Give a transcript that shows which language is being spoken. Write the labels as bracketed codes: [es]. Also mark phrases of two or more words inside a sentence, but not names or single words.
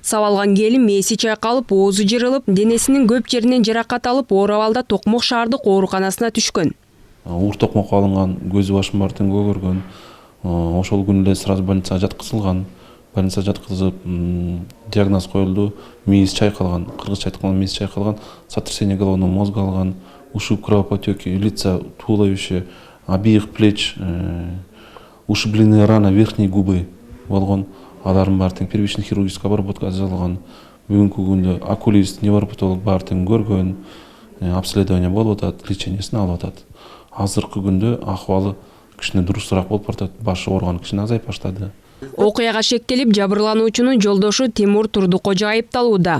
[ky] Сабалган келин мээси чайкалып, оозу жырылып, денесинин көп жеринен жаракат алып, оор абалда Токмок шаардык ооруканасына түшкөн. Уур токмокко алынган, көзү башын баары тең көгөргөн. Ошол күнү эле сразу больницага жаткызылган. Больницага жаткызып, диагноз коюлду. Мээси чайкалган, кыргызча айтканда мээси чайкалган, [ru] сотрясение головного мозга алган, ушиб кровопотеки, лица, туловище, обеих плеч, ушибленные раны верхней губы болгон. [ky] Алардын баары тең [ru] первичный хирургическая обработка [ky] жасалган. Бүгүнкү күндө окулист, невропатолог баары тең көргөн, обследование болуп атат, лечениесин алып атат. Азыркы күндө акыбалы кичине дурусураак болуп баратат, башы ооруган кичине азайып баштады. Окуяга шектелип, жабырлануучунун жолдошу Тимур Турдукожо айыпталууда.